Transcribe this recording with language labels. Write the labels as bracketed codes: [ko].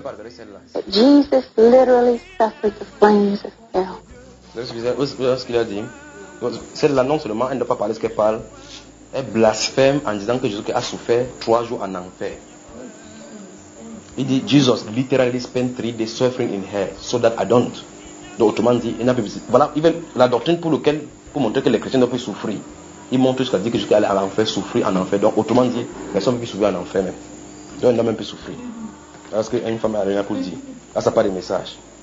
[en] That Jesus literally suffered the flames of hell. What's he saying? [fr] Cette là non seulement elle ne doit pas parler ce qu'elle parle, elle blasphème en disant que Jésus a souffert 3 jours en enfer. Il dit [en] Jesus literally spent 3 days suffering in hell, so that I don't. [fr] Donc autrement dit, il n'a pas besoin. Voilà, il veut la doctrine pour lequel, pour montrer que les chrétiens doivent souffrir. Il montre jusqu'à dire que Jésus allait à l'enfer, souffrir en enfer. Donc autrement dit, personne ne peut souffrir en enfer même. Donc il n'a même pas souffrir. Parce qu'une femme a rien à vous dire. Là, ça n'a pas de message.